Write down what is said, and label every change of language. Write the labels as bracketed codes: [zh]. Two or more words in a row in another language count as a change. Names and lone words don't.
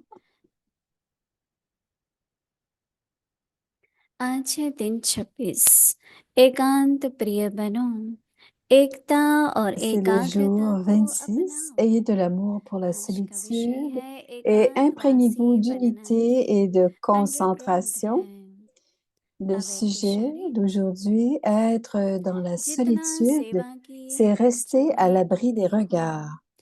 [hi] आज है दिन 26 एकांत प्रिय बनो एकता और [fr] C'est le jour 26. Ayez de l'amour pour la solitude et imprégnez-vous d'unité et de concentration. Le sujet d'aujourd'hui, être dans la solitude, c'est rester à l'abri des regards.